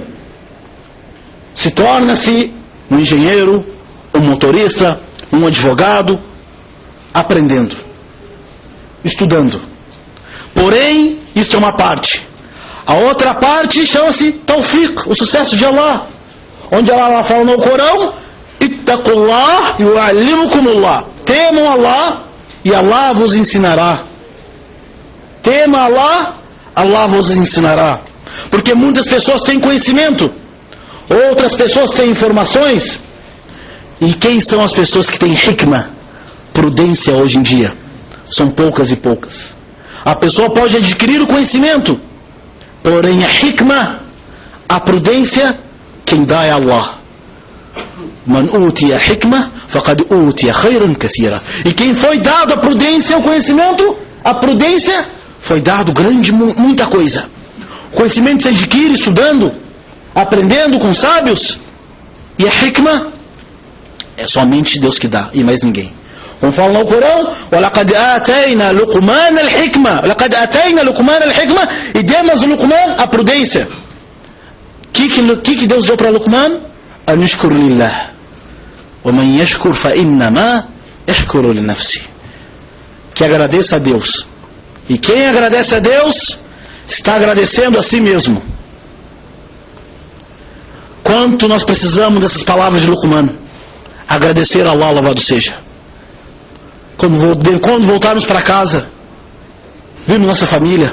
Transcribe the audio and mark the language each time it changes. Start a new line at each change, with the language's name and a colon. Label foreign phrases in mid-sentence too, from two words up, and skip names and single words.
Portuguese: Se torna-se um engenheiro, um motorista, um advogado, aprendendo, estudando. Porém, isto é uma parte. A outra parte chama-se tawfiq, o sucesso de Allah, onde Allah fala no Corão:
Arabic: اتقوا الله يعلمكم الله.
Portuguese: Temam Allah e Allah vos ensinará. Tema Allah, Allah vos ensinará. Porque muitas pessoas têm conhecimento, outras pessoas têm informações. E quem são as pessoas que têm hikmah, prudência hoje em dia? São poucas e poucas. A pessoa pode adquirir o conhecimento, porém a hikmah, a prudência, quem dá é Allah.
Arabic: من أوتي الحكمة فقد أوتي خيرا كثيرا.
Portuguese: E quem foi dado a prudência, o conhecimento, a prudência, foi dado muita coisa. O conhecimento se adquire estudando, aprendendo com sábios. E a hikmah é somente Deus que dá, e mais ninguém. Como fala no Corão:
Arabic: وَلَقَدْ آتَيْنَا لُقْمَانَ الْحِكْمَةَ. وَلَقَدْ آتَيْنَا لُقْمَانَ الْحِكْمَةَ.
Portuguese: E demos a Luqman a prudência. O que Deus deu para Luqman?
Arabic: أَنْ يَشْكُرْ لِلَّهِ وَمَنْ يَشْكُرْ فَإِنَّمَا يَشْكُرُ لِنَفْسِهِ.
Portuguese: Que agradeça a Deus. E quem agradece a Deus está agradecendo a si mesmo. Quanto nós precisamos dessas palavras de Luqman. Agradecer a Allah, louvado seja. Quando voltarmos para casa, vimos nossa família.